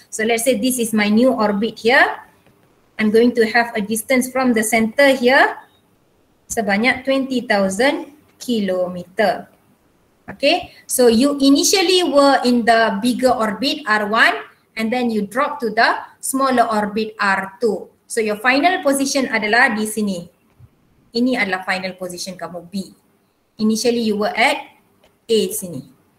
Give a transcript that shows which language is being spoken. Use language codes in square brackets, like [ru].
[en] So let's say this is my new orbit here. I'm going to have a distance from the center here [id] sebanyak [en] 20,000 kilometer. Okay, so you initially were in the bigger orbit R1 and then you drop to the smaller orbit R2. So your final position [id] adalah di sini. Ini adalah final position kamu B. [en] Initially you were at A [id] sini.